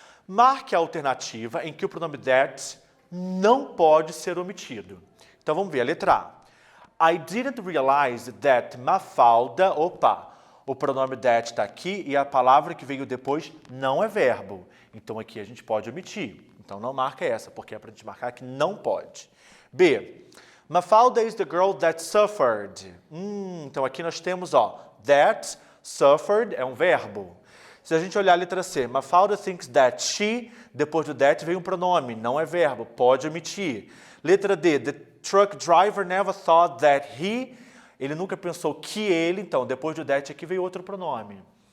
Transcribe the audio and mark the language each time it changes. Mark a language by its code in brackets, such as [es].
[pt] Marque a alternativa em que o pronome that não pode ser omitido. Então, vamos ver a letra A. [en] I didn't realize that Mafalda... [pt] Opa, o pronome that está aqui e a palavra que veio depois não é verbo. Então, aqui a gente pode omitir. Então, não marca essa, porque é para a gente marcar que não pode. B. [en] Mafalda is the girl that suffered. [pt] Então, aqui nós temos, ó, that, suffered, é um verbo. Se a gente olhar a letra C, [en] Mafalda thinks that she, [pt] depois do that vem um pronome, não é verbo, pode omitir. Letra D, [en] the truck driver never thought that he, [pt] ele nunca pensou que ele, então depois do that aqui veio outro pronome.